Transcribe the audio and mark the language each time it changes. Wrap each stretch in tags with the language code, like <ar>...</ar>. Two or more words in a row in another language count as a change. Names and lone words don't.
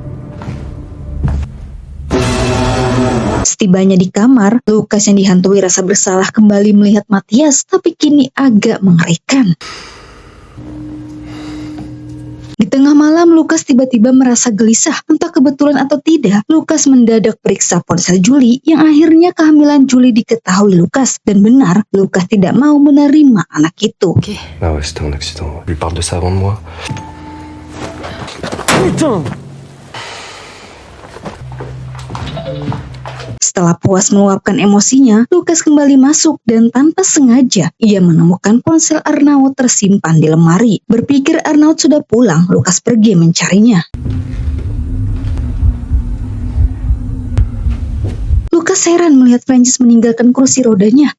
<id>Setibanya di kamar, Lucas yang dihantui rasa bersalah kembali melihat Matthias, tapi kini agak mengerikan. Di tengah malam, Lucas tiba-tiba merasa gelisah. Entah kebetulan atau tidak, Lucas mendadak periksa ponsel Julie yang akhirnya kehamilan Julie diketahui Lucas. Dan benar, Lucas tidak mau menerima anak itu.</id> <fr>Ah ouais, c'était un accident. Lui parle de ça avant de moi. Putain!</fr> <id>Setelah puas meluapkan emosinya, Lucas kembali masuk dan tanpa sengaja ia menemukan ponsel Arnaud tersimpan di lemari. Berpikir Arnaud sudah pulang, Lucas pergi mencarinya. Lucas heran melihat Francis meninggalkan kursi rodanya.</id>